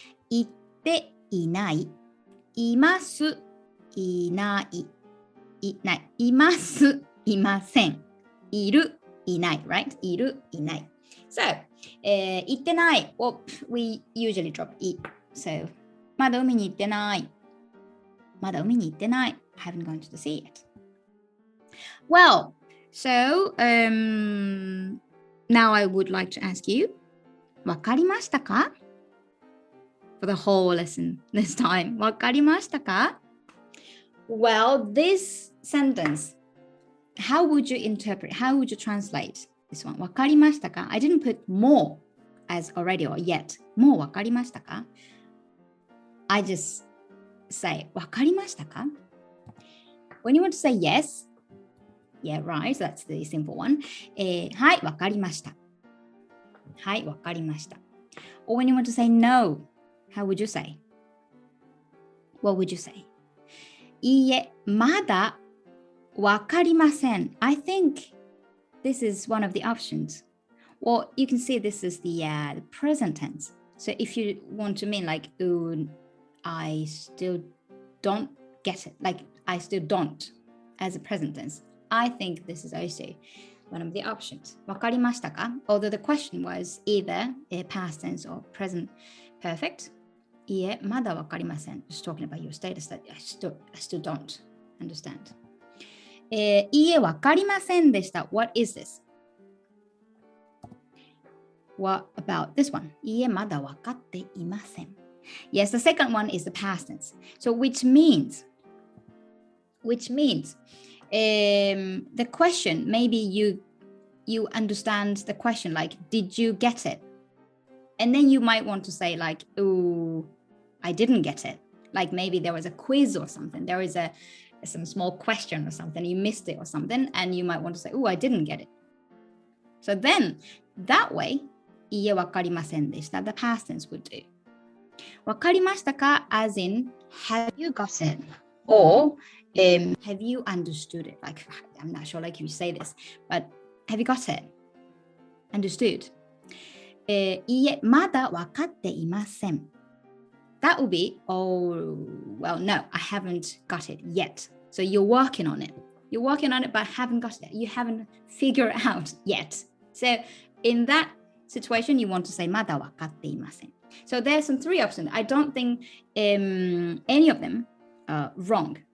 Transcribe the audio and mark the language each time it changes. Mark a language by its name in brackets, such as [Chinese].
[Japanese] 行っていない。います。いない。いない。います。いません。いる。いない。 [English] Right? [Japanese] いる。いない。 [English] So, [Japanese] 行ってない。 [English] Well, we usually drop い。 So, [Japanese] まだ海に行ってない。まだ海に行ってない。 [English] I haven't gone to the sea yet. Well, so, now I would like to ask you, [Japanese] わかりましたか？ [English] For the whole lesson this time. [Japanese] わかりましたか？ [English] Well, this sentence, how would you interpret, how would you translate this one? [Japanese] わかりましたか？ [English] I didn't put more as already or yet. [Japanese] もうわかりましたか？ [English] I just say, わかりましたか？ When you want to say yes, yeah, right, so that's the simple one. [Japanese] はい、わかりました。はい、わかりました。 [English] Or when you want to say no, how would you say? What would you say? [Japanese] いいえ、まだわかりません。 [English] I think this is one of the options. Well, you can see this is the present tense. So if you want to mean like, oh, I still don't get it. Like, I still don't as a present tense. I think this is also one of the options. [Japanese] わかりましたか? [English] Although the question was either a past tense or present perfect. [Japanese] いえ、まだわかりません。 [English] Just talking about your status that I still don't understand. [Japanese] いいえ、わかりませんでした。 [English] What is this? What about this one? [Japanese] いいえ、まだわかっていません。 [English] Yes, the second one is the past tense. So which means the question, maybe you understand the question like, did you get it? And then you might want to say like, oh, I didn't get it. Like maybe there was a quiz or something. There is some small question or something. You missed it or something. And you might want to say, oh, I didn't get it. So then that way, [Japanese] いいえ、わかりませんでした。 [English] The past tense would do. [Japanese] わかりましたか [English] as in, have you got it? Or have you understood it? Like, I'm not sure like you say this, but have you got it? Understood? [Japanese] いいえ、まだわかっていません。 [English] That would be, oh, well, no, I haven't got it yet. So you're working on it. You're working on it, but haven't got it. You haven't figured it out yet. So in that situation, you want to say, [Japanese] まだわかっていません. [English] So there's some three options. I don't think any of them are wrong.